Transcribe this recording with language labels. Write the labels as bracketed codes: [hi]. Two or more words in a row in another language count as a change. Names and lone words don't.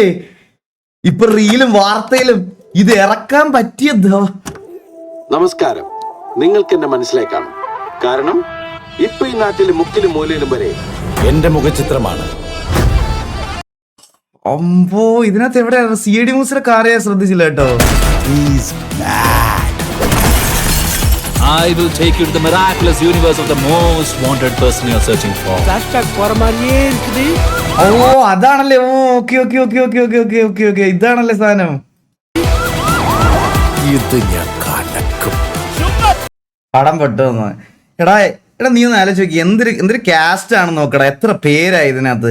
[ml] ഇപ്പൊ റീലും വാർത്തയിലും ഇത് ഇറക്കാൻ പറ്റിയത്. നമസ്കാരം. നിങ്ങൾക്ക് എന്നെ മനസ്സിലാക്കാണ്. കാരണം ഇപ്പൊ ഈ നാട്ടിലെ മുക്കിലും മൂലയിലും വരെ എന്റെ മുഖചിത്രമാണ്. അമ്പോ, ഇതിനകത്ത് എവിടെയാണ് CID മൂസിലെ കാറ്? ഞാൻ ശ്രദ്ധിച്ചില്ല കേട്ടോ. [en] I will take you to the miraculous universe of the most wanted person you are searching for. [ta] Flashback போற மாதிரியே இருக்குது. [ml] ഓ അതാണല്ലേ. ഓ ഓക്കെ ഇതാണല്ലേ സാധനം. ഇത് ഞാൻ കലക്കും. പടം പെട്ടെന്ന് എടാ നീ ഒന്ന് ആലോചിച്ച് നോക്കി. എന്തൊരു കാസ്റ്റ് ആണ് നോക്കടാ. എത്ര പേരായി ഇതിനകത്ത്.